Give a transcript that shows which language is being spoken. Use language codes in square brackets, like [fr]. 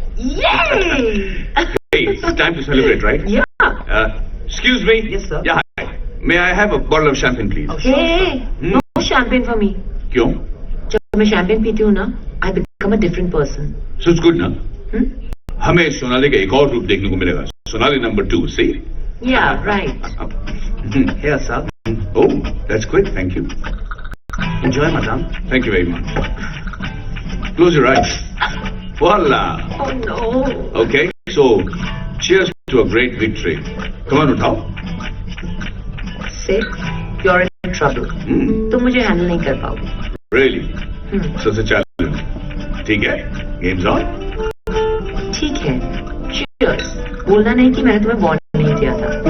[en] Yay! Hey, it's time to celebrate, right? Yeah. Excuse me. Yes, sir. Yeah, hi. May I have a bottle of champagne, please? Hey, no champagne for me. [hi] क्यों? जब मैं champagne पीती हूँ ना, [en] I become a different person. So it's good, ना? [hi] हमें सोनाली का एक और रूप देखने को मिलेगा. [en] Sonali number 2, see? Yeah, right. Here, sir. Oh, that's quick. Thank you. Enjoy, madam. Thank you very much. Close your eyes. Voila. Oh no. Okay, so cheers to a great victory. Come on, उठाओ. 6, you're in trouble. [hi] तुम मुझे handle नहीं कर पाओगे. [en] Really? Such a challenge. [hi] ठीक है? [en] Game's on. [hi] ठीक है. Cheers. बोलना नहीं कि मैंने तुम्हें warn नहीं किया था.